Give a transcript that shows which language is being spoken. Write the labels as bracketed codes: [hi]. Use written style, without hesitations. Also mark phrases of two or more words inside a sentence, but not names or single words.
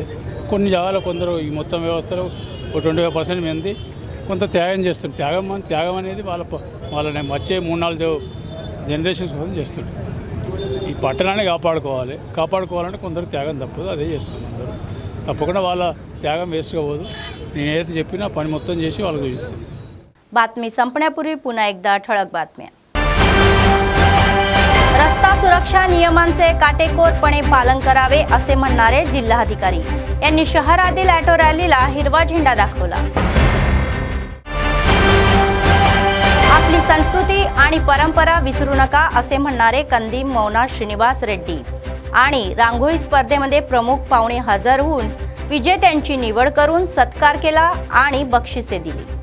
[te] కొన్ని జాగాలో కొందరు ఈ మొత్తం వ్యవస్థలో 25% మంది కొంత త్యాగం చేస్తున్నారు. త్యాగం అనేది వాళ్ళని వచ్చే 3-4 జనరేషన్స్ కోసం చేస్తున్నారు. ఈ పట్టణాన్ని కాపాడుకోవాలంటే కొందరు త్యాగం తప్పదు, అదే చేస్తున్నారు అందరూ. తప్పకుండా వాళ్ళ త్యాగం వేస్ట్గా పోదు. నేనైతే చెప్పినా పని మొత్తం చేసి వాళ్ళకు చూపిస్తాను. [mr] बातमी संपण्यापूर्वी पुन्हा एकदा ठळक बातम्या. रस्ता सुरक्षा नियमांचे काटेकोरपणे पालन करावे असे म्हणणारे जिल्हाधिकारी यांनी शहरातील ऑटो रॅलीला हिरवा झेंडा दाखवला. आपली संस्कृती आणि परंपरा विसरू नका असे म्हणणारे कंदी मौना श्रीनिवास रेड्डी आणि रांगोळी स्पर्धेमध्ये प्रमुख पाहुणे हजर होऊन विजेत्यांची निवड करून सत्कार केला आणि बक्षिसे दिली.